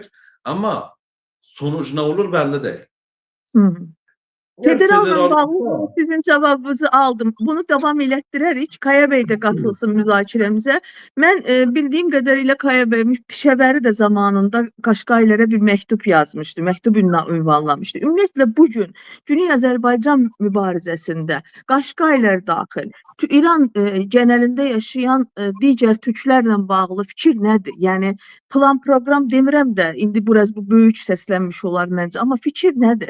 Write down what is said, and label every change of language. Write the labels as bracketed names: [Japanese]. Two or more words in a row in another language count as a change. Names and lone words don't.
[Turkish] Ama sonuç ne olur belli değil. Hı. Federalla Federal bağlı sizin cevabınızı aldım. Bunu devam ettirerek Kaya Bey de katılsın müzakiremize. Ben bildiğim kadarıyla Kaya Bey Pişəvəri de zamanında Qaşqaylara bir mektup yazmıştı. Mektup ünvanlamıştı. [Azerbaijani] Ümumiyyətlə bugün Güney Azərbaycan mübarizəsində Qaşqaylar daxil İran genelinde yaşayan digər türklərlə bağlı fikir nədir? Yəni plan program demirəm də, indi biraz bu böyük səslənmiş olar məncə, amma fikir nədir?